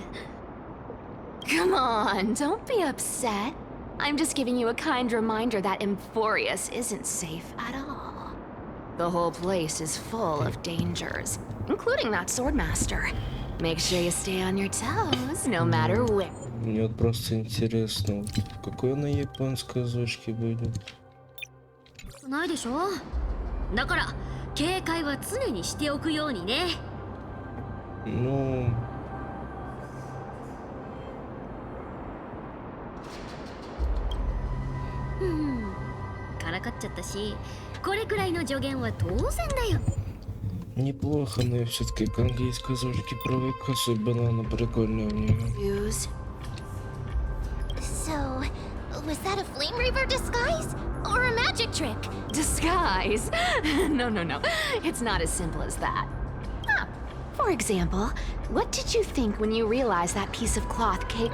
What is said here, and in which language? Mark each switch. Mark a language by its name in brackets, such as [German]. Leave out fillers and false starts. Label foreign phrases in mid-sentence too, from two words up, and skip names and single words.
[English] Come on, don't be upset. I'm just giving you a kind reminder that Emphorius isn't safe at all. The whole place is full of dangers, including that swordmaster. Make sure you stay on your toes, no matter where. [Russian] Мне вот просто интересно, какой на японской озвучке будет? [Japanese] ないでしょ。だから警戒は常にしておくようにね。 [Russian] Ну... Хм. [Japanese] からかっちゃったし、これくらいの助言は当然だよ。 [Russian] Неплохо, но я все-таки к английской озвучке привык, особенно она прикольная у нее. [English] Use. So, was that a Flame Reaver disguise? Or a magic trick? Disguise? No. It's not as simple as that. For example, what did you think when you realized that piece of cloth cake?